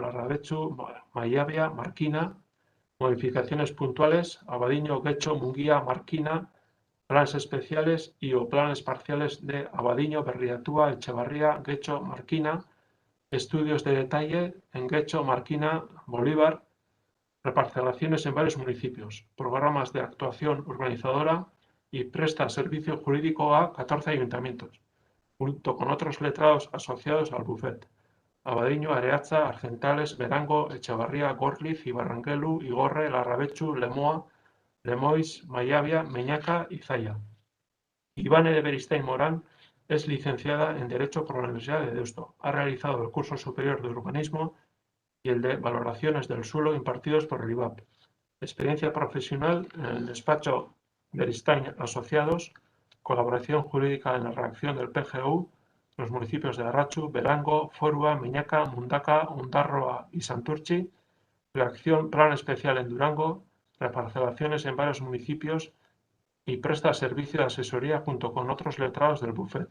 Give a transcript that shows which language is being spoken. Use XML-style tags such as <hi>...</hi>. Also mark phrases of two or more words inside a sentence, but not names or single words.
<es>Larrabetxu, Maiabia, Marquina, modificaciones puntuales, Abadiño, Guecho, Munguía, Marquina, planes especiales y o planes parciales de Abadiño, Berriatúa, Echevarría, Guecho, Marquina, estudios de detalle en Guecho, Marquina, Bolívar, reparcelaciones en varios municipios, programas de actuación urbanizadora y presta servicio jurídico a 14 ayuntamientos, junto con otros letrados asociados al bufet. Abadiño, Areaza, Argentales, Berango, Echevarría, Gorliz, Ibarranguelu, Igorre, Larrabetxu, Lemoa, Lemoiz, Maiabia, Meñaca y Zaya. Ivane de Beristain Morán es licenciada en Derecho por la Universidad de Deusto. Ha realizado el curso superior de Urbanismo y el de Valoraciones del Suelo impartidos por el IVAP. Experiencia profesional en el despacho Beristain Asociados, colaboración jurídica en la redacción del PGU, los municipios de Arratxu, Berango, Forua, Meñaca, Mundaka, Ondarroa y Santurtzi, redacción Plan Especial en Durango, reparcelaciones en varios municipios y presta servicio de asesoría junto con otros letrados del bufet.</es>